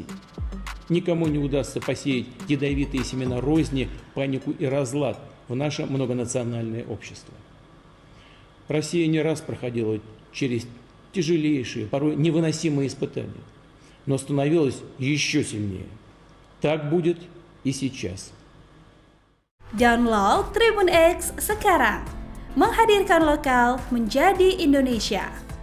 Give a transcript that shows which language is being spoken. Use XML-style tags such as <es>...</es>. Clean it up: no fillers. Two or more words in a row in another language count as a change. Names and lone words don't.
<ru>Никому не удастся посеять ядовитые семена розни, панику и разлад в наше многонациональное общество. Россия не раз проходила через тяжелейшие, порой невыносимые испытания, но становилась еще сильнее. Так будет и сейчас.</ru> <id>Download Tribun X sekarang, menghadirkan lokal menjadi Indonesia.</id>